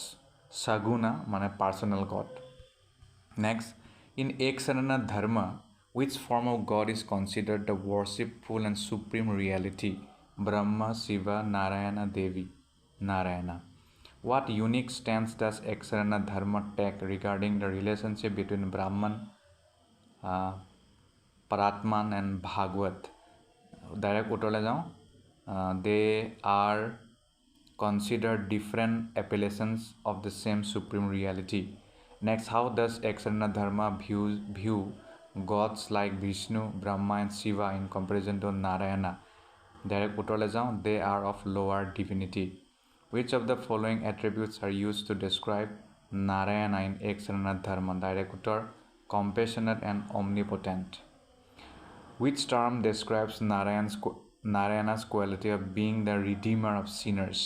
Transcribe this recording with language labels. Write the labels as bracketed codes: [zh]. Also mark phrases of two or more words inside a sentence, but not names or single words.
[en] Saguna, mane personal God. Next, in Eksarana Dharma, which form of God is considered the worshipful and supreme reality? Brahma, Shiva, Narayana, Devi, Narayana. What unique stance does Eksarana Dharma take regarding the relationship between Brahman, Paratman and Bhagavad? [as] Direct উত্তৰলৈ যাওঁ. [en] They are considered different appellations of the same supreme reality. Next, how does Eksarana Dharma view gods like Vishnu, Brahma and Shiva in comparison to Narayana? [as] Direct উত্তৰলৈ যাওঁ, [en] they are of lower divinity. Which of the following attributes are used to describe Narayana in Eksanana Dharma? Direct uttor, compassionate and omnipotent. Which term describes Narayana's quality of being the redeemer of sinners?